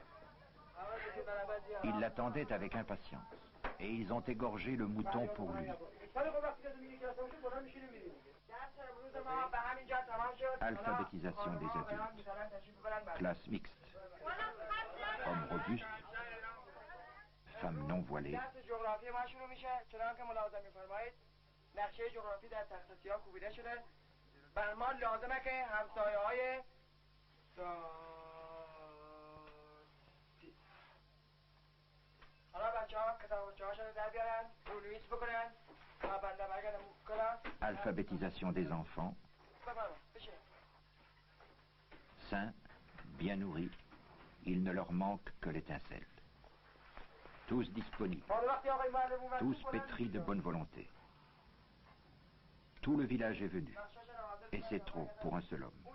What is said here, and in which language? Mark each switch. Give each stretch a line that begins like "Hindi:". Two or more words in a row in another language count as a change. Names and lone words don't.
French: Ils l'attendaient avec impatience, et ils ont égorgé le mouton pour lui. Alphabétisation des adultes. Classe mixte. Hommes robustes. Femmes non voilées.
Persian: نقشه جغرافی در تخت سیاه کوبیده شده. بر ما لازمه که همسایه‌های حالا بچه‌ها کتاب بچه‌هاشون رو در بیارن، رونویس بکنن و بنده برگردم کنم.
French: Alphabétisation des enfants. Sains, bien nourris, il ne leur manque que l'étincelle. Tous disponibles, tous pétris de bonne volonté. Tout le village est venu, et c'est trop pour un seul homme.